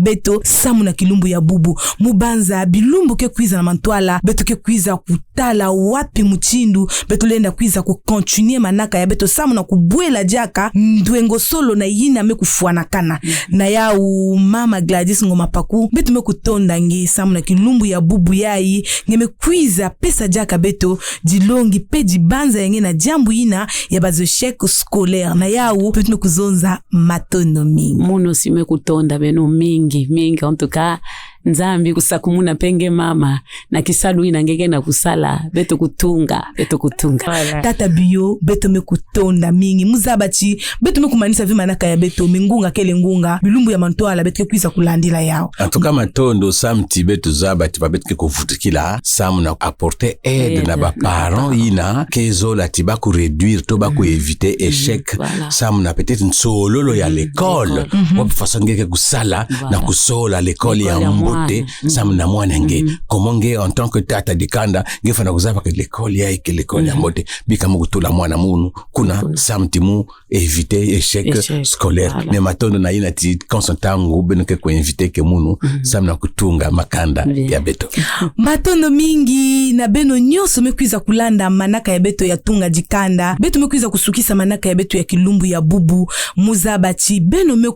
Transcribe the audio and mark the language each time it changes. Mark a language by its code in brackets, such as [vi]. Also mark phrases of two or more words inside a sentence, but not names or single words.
[ktu] beto samu na kilumbu ya bubu mubanza bilumbu ke kwiza na mantwala betu ke kwiza kutala wapi muchindu betu lenda kwiza kukontinue manaka ya beto samu na kubwela jaka ndwengo solo na yina mekufuana kana na ya mama Gladys ngoma paku betu mekutonda ngi samu na kilumbu ya bubu yai ngeme kwiza pesa jaka beto dilongi pe dibanza yenge na jambu ina ya bazo [fr] échec scolaire [ktu] na yao betu mekuzonza matono mingi muno sime kutonda beno mingi [fr] en tout cas [ktu] nzambi kusakumuna penge mama na kisalu ina ngege na kusala beto kutunga voilà. Tata bio beto mekutonda mingi muzabachi beto mekumanisa vima naka ya beto mingunga kele ngunga bilumbu ya mantoala beto kwisa kulandila yao [fr] en tout cas [ktu] matondo samti beto zabati ba beto kuvutikila samu na [fr] apporter aide [ktu] na ba parents ina kezo la tiba ku réduire to ba ku [fr] éviter échec [ktu] voilà. Samu na peut-être nsololo ya [fr] l'école pour [ktu] façon ngeke kusala na kusola l'école ya mbote samu na mwana nge comment nge [fr] en tant que [ktu] tata dikanda nge fana kuzapa [fr] que l'école [ktu] ya [fr] que l'école [ktu] ya mbote bika mukutula mwana munu kuna samtimu [fr] éviter échec scolaire voilà. [ktu] Mais matondo na ina ti consentangu benoke ko inviter ke munu samu na kutunga makanda ya beto matondo mingi na beno nyoso mekwiza kulanda manaka ya beto ya tunga dikanda beto mekwiza kusukisa manaka ya beto ya kilumbu ya bubu muzabachi beno